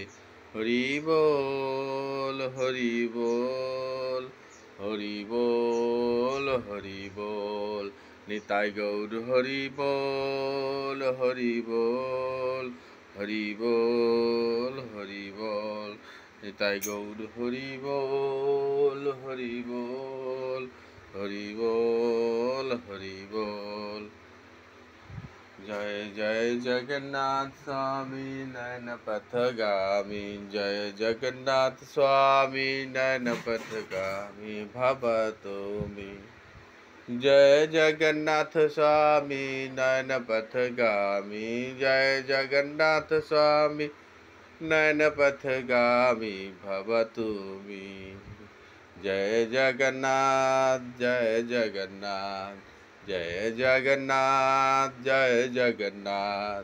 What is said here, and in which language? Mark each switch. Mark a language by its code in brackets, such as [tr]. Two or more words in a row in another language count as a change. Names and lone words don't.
[bn] হরি বল হরি বল, হরি বল হরি বল, নিতাই গৌর হরি বল হরি বল, হরি বল হরি বল, নিতাই গৌর হরি বল হরি বল, হরি বল হরি বল। [sa] জয় জয় জগন্নাথ স্বামী নয়ন পথগামী, জয় জগন্নাথ স্বামী নয়ন পথগামী ভবতু মে। जय जगन्नाथ स्वामी नयन पथगामी, जय जगन्नाथ स्वामी नयन पथगामी भवतु मे। जय जगन्नाथ जय जगन्नाथ, जय जगन्नाथ जय जगन्नाथ।